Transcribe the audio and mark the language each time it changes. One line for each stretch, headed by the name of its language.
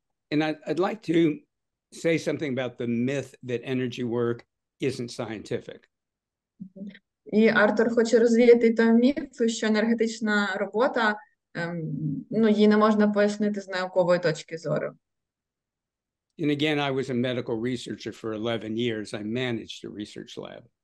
English: And I'd like to say something about the myth that energy work isn't scientific.
Ukrainian: І Артур хоче розвіяти той міф, що енергетична робота, її не можна пояснити з наукової точки зору.
English: And again, I was a medical researcher for 11 years. I managed a research lab.